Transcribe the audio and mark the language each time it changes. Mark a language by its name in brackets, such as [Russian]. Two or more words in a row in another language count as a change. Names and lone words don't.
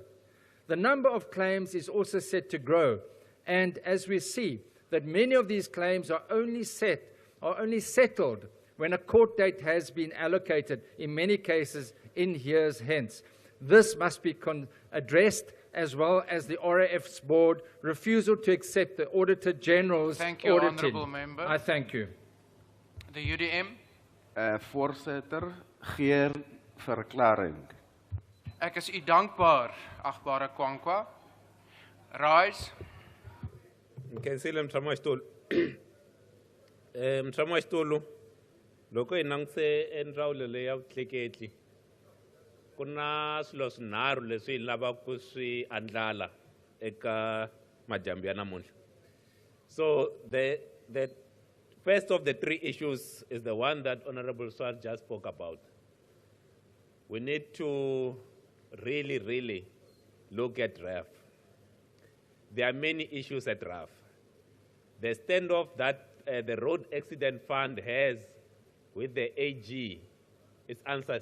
[English] The number of claims is also set to grow, and as we see, that many of these claims are only settled when a court date has been allocated, in many cases in years hence. This must be addressed, as well as the RAF's board refusal to accept the Auditor General's Thank you, auditing. Honourable Member. I thank you. The UDM. [Afrikaans] Voorzitter, geen verklaring. Ek is u dankbaar, agbare Kwankwa. [English] Rise. [Tsonga] Nkensile Mtramashitolo. Mtramashitolo, loko hi langutise endzawulo leyi ya vutleketli, ku na swilo swinharhu leswi hi lavaka ku swi andlala eka madyambu ya namuntlha. [English] So the first of the three issues is the one that Honorable Swart just spoke about. We need to really look at RAF. There are many issues at RAF. The standoff that the Road Accident Fund has with the AG is unsustainable.